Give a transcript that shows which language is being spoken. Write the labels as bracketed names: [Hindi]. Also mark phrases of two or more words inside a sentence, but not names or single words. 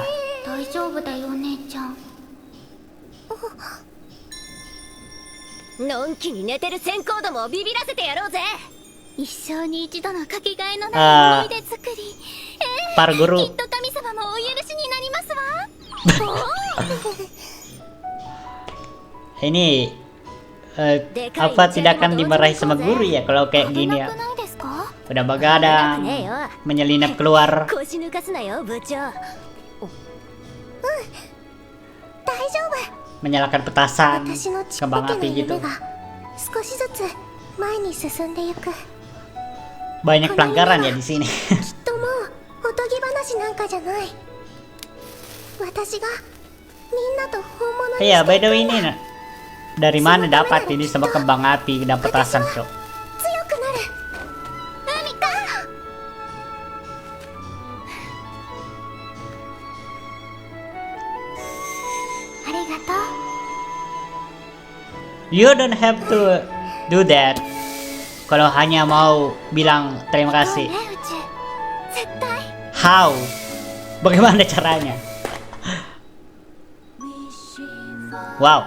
[Japanese] 大丈夫だよお姉ちゃん。のんきに寝てる先行どもをビビらせてやろうぜ。一生に一度のかけがえのないあー思い出作り。 [Indonesian] para [Japanese] き [Indonesian] guru. [Japanese] っと神様もお許しになりますわ。 [Indonesian] Ini apa tidak akan dimarahi sama guru ya kalau kayak [Japanese] 危 [Indonesian] gini [Japanese] な [Indonesian] ya? [Japanese] くないですか。 [Indonesian] Udah begadang, [Japanese] ねえよ。 [Indonesian] menyelinap keluar. [Japanese] 腰抜かすなよ部長。大丈夫。 [Indonesian] Menyalakan petasan [Japanese] 私のちっぽ [Indonesian] kembang [Japanese] けな [Indonesian] api [Japanese] 夢 [Indonesian] gitu. [Japanese] が少しずつ前に進んでゆく。 [Indonesian] Banyak pelanggaran ya di sini. [Japanese] きっともうおとぎ話なんかじゃない。私がみんなと本物に [Indonesian] Iya, [Japanese] して [English] by the way [Indonesian] ini nah, dari mana dapat ini sama kembang api dan petasan, Cok? [Japanese] 強くなる。海か。ありがとう。 [English] You don't have to do that. [Indonesian] Kalau hanya mau bilang terima [Japanese] そう [Indonesian] kasih. [Japanese] ね宇宙。絶対。 [English] How? [Indonesian] Bagaimana caranya? Wow.